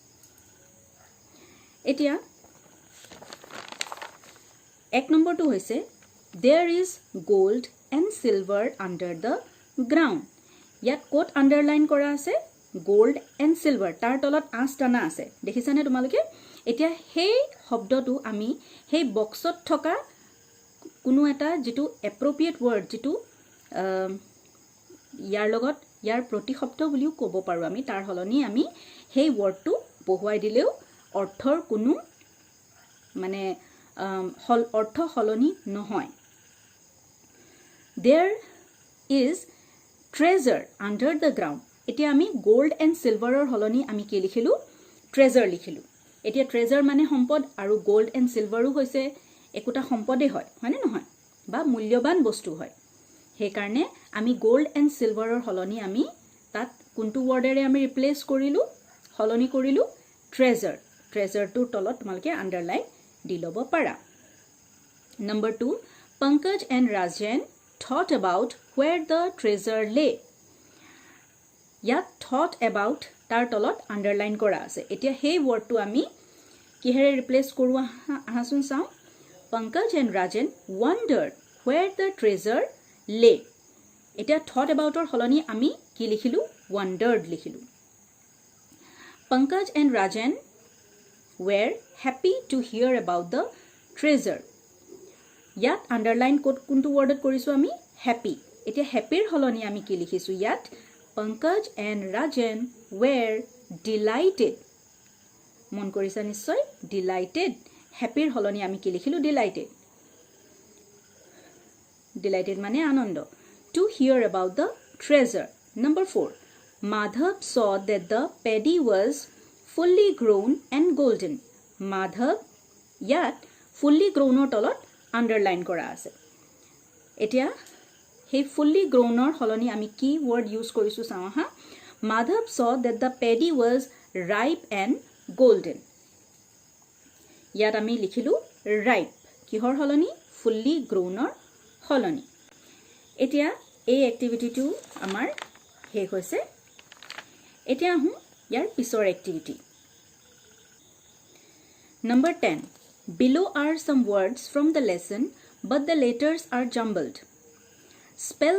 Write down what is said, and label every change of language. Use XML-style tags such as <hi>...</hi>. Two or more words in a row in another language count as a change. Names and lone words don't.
<as>এতিয়া এক নম্বৰটো হৈছে</as> <en>there is gold and silver under the ground</en> <as>ইয়াত কোট আন্ডাৰলাইন কৰা আছে</as> <en>gold and silver</en> <as>তাৰ তলত আস্তানা আছে দেখিছানে তোমালোকে এতিয়া সেই শব্দটো আমি সেই বক্সত থকা কোনো এটা যেটো</as> <en>appropriate word</en> <as>যেটো ইয়াৰ লগত ইয়াৰ প্ৰতিশব্দ বুলিও ক'ব পাৰো আমি তাৰ হলনি আমি সেই ওয়াৰ্ডটো বহুৱাই দিলেও অৰ্থৰ কোনো মানে অৰ্থ হলনি নহয়</as> <en>there is treasure under the ground</en> <as>এতিয়া আমি</as> <en>gold and silver</en> <as>ৰ হলনি আমি কি লিখিলো treasure লিখিলো এতিয়া treasure মানে সম্পদ আৰু</as> <en>gold and silver</en> <as>ও হৈছে একোটা সম্পদে হয় হয়নে নহয় বা মূল্যৱান বস্তু হয় সেইকাৰণে আমি</as> <en>gold and silver</en> <as>হলনি আমি তাত কোনটো ৱৰ্ডেৰে আমি ৰিপ্লেস কৰিলো হলনি কৰিলো ট্ৰেজাৰ ট্ৰেজাৰটোৰ তলত তোমালোকে আন্ডাৰলাইন দি ল'ব পাৰা</as> <en>Number 2 Pankaj and Rajan thought about where the treasure lay ইয়াত thought about</en> <as>তাৰ তলত আন্ডাৰলাইন কৰা আছে এতিয়া সেই ৱৰ্ডটো আমি কিহেৰে ৰিপ্লেস কৰো আহাচোন চাও Pankaj and Rajan</as> <en>wondered where the treasure lay</en> <as>এতিয়া</as> <en>thought about</en> <as>or হলনি আমি কি লিখিলো wondered লিখিলো</as> <en>Pankaj and Rajan were happy to hear about the treasure</en> <as>ইয়াত আন্ডাৰলাইন কোনটো ৱৰ্ডত কৰিছো আমি হ্যাপি এতিয়া হ্যাপিৰ হলনি আমি কি লিখিছো ইয়াত</as> <en>Pankaj and Rajan were delighted</en> <as>মন কৰিছা নিশ্চয় delighted হ্যাপিৰ হলনি আমি কি লিখিলো</as> <en>delighted</en> <as>মানে আনন্দ</as> <en>to hear about the treasure Number 4 Madhav saw that the paddy was fully grown and golden Madhav</en> <as>ইয়াত</as> <en>fully grown</en> <as>or তলত আন্ডাৰলাইন কৰা আছে এতিয়া সেই</as> <en>fully grown</en> <as>or হলনি আমি কি</as> <en>word use</en> <as>কৰিছো চাও হা</as> <en>Madhav saw that the paddy was ripe and golden</en> <as>ইয়াত আমি লিখিলো ripe কিহৰ হলনি</as> <en>fully grown</en> <as>or হলনি এতিয়া এই এক্টিভিটিটো আমাৰ শেষ হৈছে এতিয়া আহো ইয়াৰ পিছৰ এক্টিভিটি</as> <en>Number 10 Below are some words from the lesson but the letters are jumbled Spell</en>